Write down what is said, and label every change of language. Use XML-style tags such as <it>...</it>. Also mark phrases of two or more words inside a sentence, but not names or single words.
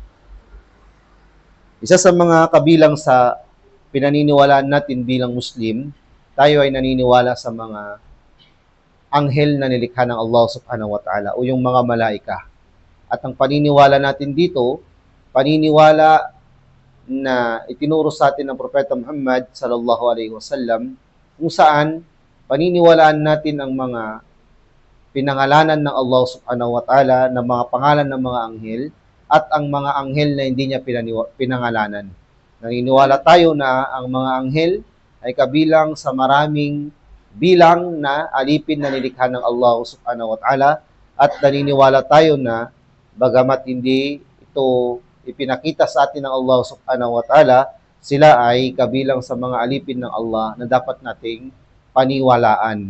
<tl>Isa sa mga kabilang sa pinaniniwalaan natin bilang Muslim, tayo ay naniniwala sa mga anghel na nilikha ng Allah</tl> <ar>سبحانه وتعالى</ar> <tl>o yung mga malaika. At ang paniniwala natin dito, paniniwala na itinuro sa atin ng Propeta Muhammad</tl> <ar>صلى الله عليه وسلم,</ar> <tl>kung saan paniniwalaan natin ang mga pinangalanan ng Allah</tl> <ar>سبحانه وتعالى,</ar> <tl>ng mga pangalan ng mga anghel, at ang mga anghel na hindi niya pinangalanan. Naniniwala tayo na ang mga anghel ay kabilang sa maraming bilang na alipin na nilikha ng Allah</tl> <ar>سبحانه وتعالى,</ar> <tl>at naniniwala tayo na bagamat hindi ito ipinakita sa atin ng Allah</tl> <ar>سبحانه وتعالى,</ar> <tl>sila ay kabilang sa mga alipin ng Allah na dapat nating paniwalaan.</tl>